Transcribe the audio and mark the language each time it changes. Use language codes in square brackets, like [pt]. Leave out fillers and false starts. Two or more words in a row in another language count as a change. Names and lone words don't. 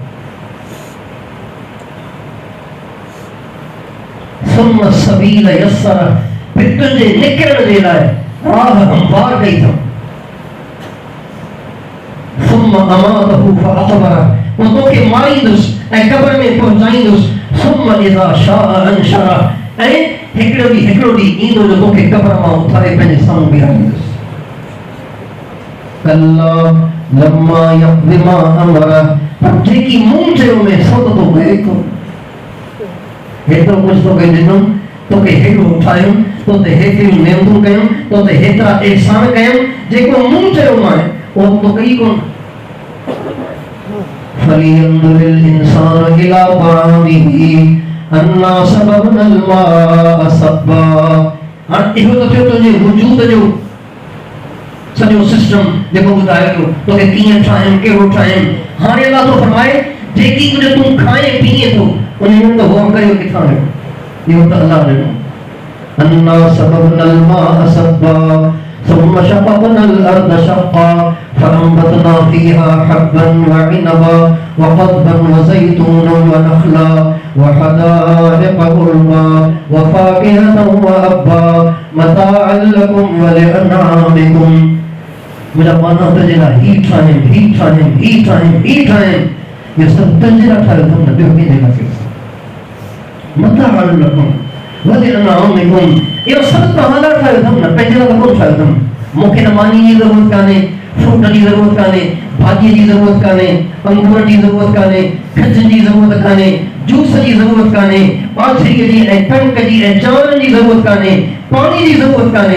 [ar] ثم السبيل يسره, [sd] फिर तुंहिंजे निकिरण जे लाइ राह हमवार कई अथमि। [ar] ثم أماته فأقبره, [sd] पोइ तोखे मारींदुसि ऐं क़ब्र में पहुचाईंदुसि। [ar] ثم إذا شاء أنشره, [sd] ऐं हिकिड़ो ॾींहुं ईंदो जो तोखे क़ब्र मां उथारे पंहिंजे साम्हूं बीहारींदुसि। [ar] كلا لما يقض ما أمره, [sd] पर जेकी मूं चयो में सो त तो कयो कोन। हेतिरो कुझु तोखे ॾिनुमि, तोखे हेॾो ठाहियुमि, तोते हेतिरियूं नेमतूं कयूं, तोते हेतिरा एहसान कयूं, जेको मूं चयो मां उहो तो कई कोन। [ar] فلينظر الإنسان إلى طعامه، أنا صببنا الماء صبا. [sd] हाणे इहो त थियो तुंहिंजे वजूद जो सॼो सिस्टम जेको ॿुधायो थो तोखे कीअं ठाहिनि कहिड़ो ठाहिनि। हाणे अलाह थो फरमाए जेकी कुझु तूं खाए पीए थो उन में त गौर करियो किथां आयो। इहो त अलाह ॾिनो। [ar] أنا صببنا الماء صبا ثم شققنا الأرض شقا فأنبتنا فيها حبا وعنبا وقضبا وزيتونا ونخلا وحدائق غلبا وفاكهة وأبا متاعا لكم ولأنعامكم। [sd] मेरा माना तजेला ही टाइम ये सब तजेला ठायो तुम न ॿियो कंहिंजे लाइ [ar] متاعا لكم ولأنعامكم. [sd] इहो सभु तव्हां लाइ ठाहियो अथमि न पंहिंजे लाइ कोन ठाहियो अथमि। मूंखे न मानी जी ज़रूरत कान्हे, फ्रूट जी ज़रूरत कान्हे, भाॼीअ जी ज़रूरत कान्हे, अंगूर जी ज़रूरत कान्हे, खजनि जी ज़रूरत कान्हे, जूस जी ज़रूरत कान्हे, बाछड़ीअ जी ऐं कणक जी ऐं चांवरनि जी ज़रूरत कान्हे, पाणी जी ज़रूरत कान्हे।